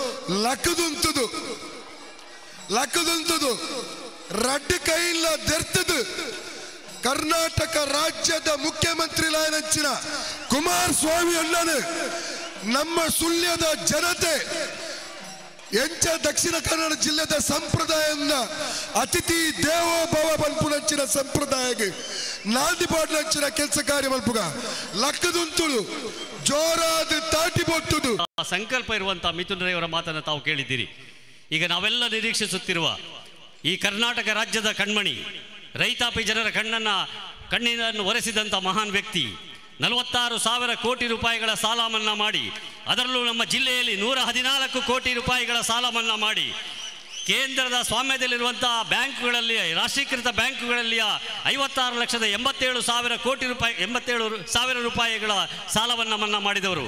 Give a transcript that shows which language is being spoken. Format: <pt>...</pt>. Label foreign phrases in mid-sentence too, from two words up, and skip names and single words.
<tcy>ಲಕ್ಕದುಂತದು ರಡ್ಡು ಕೈಲ್ಲ ದೆರ್ತದು ಕರ್ನಾಟಕ ರಾಜ್ಯದ ಮುಖ್ಯಮಂತ್ರಿ ಲಾಯನಂಚಿನ ಕುಮಾರಸ್ವಾಮಿ ಅಣ್ಣನು ನಮ್ಮ ಸುಳ್ಯದ ಜನತೆ ಎಂಚ ದಕ್ಷಿಣ ಕನ್ನಡ ಜಿಲ್ಲೆದ ಸಂಪ್ರದಾಯದ</tcy> <sa>ಅತಿಥಿ ದೇವೋಭವ</sa> <tcy>ಬಲ್ಪುನಂಚಿನ ಸಂಪ್ರದಾಯಕ್ಕೆ ನಾಲ್ದಿ ಪಾಡ್ನಂಚಿನ ಕೆಲಸ ಕಾರ್ಯ ಮಲ್ಪುಗ ಲಕ್ಕದುಂತುಳು ಜೋರಾದ ತಾಟಿ ಬೊಟ್ಟುದು</tcy> <kn>ಸಂಕಲ್ಪ ಇರುವಂತಹ ಮಿಥುನ್ ರೈ ಅವರ ಮಾತನ್ನು ತಾವು ಕೇಳಿದ್ದೀರಿ. ಈಗ ನಾವೆಲ್ಲ ನಿರೀಕ್ಷಿಸುತ್ತಿರುವ ಈ ಕರ್ನಾಟಕ ರಾಜ್ಯದ ಕಣ್ಮಣಿ, ರೈತಾಪಿ ಜನರ ಕಣ್ಣಿನನ್ನು ಒರೆಸಿದಂಥ ಮಹಾನ್ ವ್ಯಕ್ತಿ 46,000 ಕೋಟಿ ರೂಪಾಯಿಗಳ ಸಾಲ ಮನ್ನಾ ಮಾಡಿ, ಅದರಲ್ಲೂ ನಮ್ಮ ಜಿಲ್ಲೆಯಲ್ಲಿ 114 ಕೋಟಿ ರೂಪಾಯಿಗಳ ಸಾಲ ಮನ್ನಾ ಮಾಡಿ, ಕೇಂದ್ರದ ಸ್ವಾಮ್ಯದಲ್ಲಿರುವಂತಹ ಬ್ಯಾಂಕ್ಗಳಲ್ಲಿ, ರಾಷ್ಟ್ರೀಕೃತ ಬ್ಯಾಂಕ್ಗಳಲ್ಲಿಯ 56,87,000 ಕೋಟಿ ರೂಪಾಯಿ 87,000 ರೂಪಾಯಿಗಳ ಸಾಲವನ್ನು ಮನ್ನಾ ಮಾಡಿದವರು.</kn>